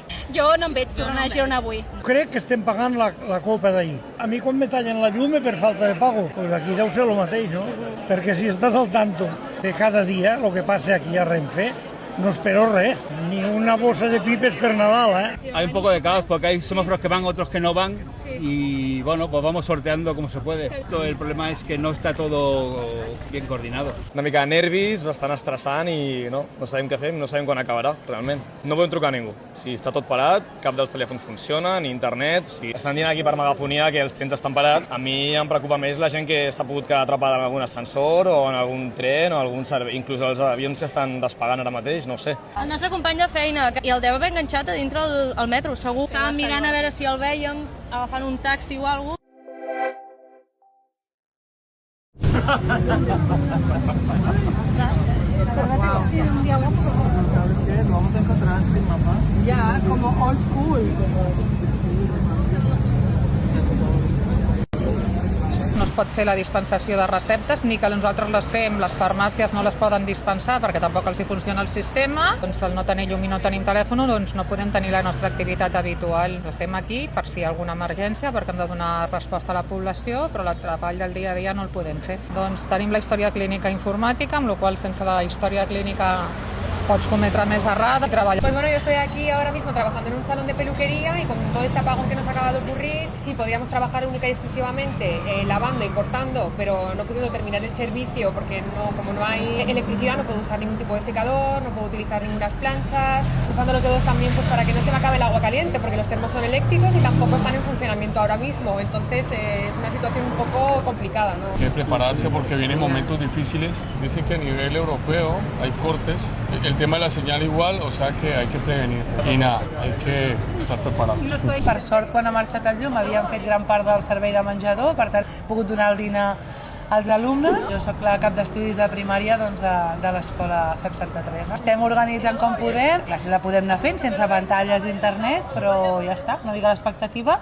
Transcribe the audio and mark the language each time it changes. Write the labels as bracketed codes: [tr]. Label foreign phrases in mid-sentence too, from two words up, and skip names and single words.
[ca] Jo no em veig tornar a Girona avui. Crec que estem pagant la copa d'ahir. A mi quan me tallen la llum per falta de pago, pues aquí deu ser el mateix, no? Perquè si estàs al tanto de cada dia el que passa aquí a Renfe, no espero res, ni una bossa de pipes per Nadal, ¿eh? [es] Hay un poco de caos porque hay semáforos que van, otros que no van y bueno, pues vamos sorteando como se puede. El problema es que no está todo bien coordinado. [ca] Una mica de nervis, bastant estressant i no sabem què fem, no sabem quan acabarà, realment. No podem trucar a ningú. Si està tot parat, cap dels telèfons funciona, ni internet. Si estan dient aquí per megafonia que els trens estan parats, a mi em preocupa més la gent que s'ha pogut quedar atrapada en algun ascensor o en algun tren o algun servei, inclús els avions que estan despegant ara mateix, no ho sé. El nostre company de feina, i el deu haver enganxat a dintre el metro, segur. Estàvem mirant a veure si el vèiem, agafant un taxi o alguna cosa. [es] Vamos a encontrar este mapa. Ya, como [en] old school. [ca] No es pot fer la dispensació de receptes, ni que nosaltres les fem, les farmàcies no les poden dispensar perquè tampoc els hi funciona el sistema. Doncs al no tenir llum i no tenim telèfon, doncs no podem tenir la nostra activitat habitual. Estem aquí per si hi ha alguna emergència, perquè hem de donar resposta a la població, però el treball del dia a dia no el podem fer. Doncs tenim la història clínica informàtica, amb la qual sense la història clínica pots cometre més errada [es] y trabajar. Pues bueno, yo estoy aquí ahora mismo trabajando en un salón de peluquería y con todo este apagón que nos acaba de ocurrir, sí, podríamos trabajar única y exclusivamente lavando y cortando, pero no puedo terminar el servicio porque como no hay electricidad no puedo usar ningún tipo de secador, no puedo utilizar ninguna planchas, cruzando los dedos también pues para que no se me acabe el agua caliente porque los termos son eléctricos y tampoco están en funcionamiento ahora mismo, entonces es una situación un poco complicada, ¿no? Hay que prepararse porque vienen momentos difíciles, dicen que a nivel europeo hay cortes, el tema de la senyal igual, o sea que hay que prevenir. I nada, hay que estar preparados. [ca] Per sort, quan ha marxat el llum, havíem fet gran part del servei de menjador, per tant, he pogut donar el dinar als alumnes. Jo soc la cap d'estudis de primària de l'escola FEP Santa Teresa. Estem organitzant com podem, la classe la podem anar fent sense pantalles d'internet, però ja està, una mica l'expectativa.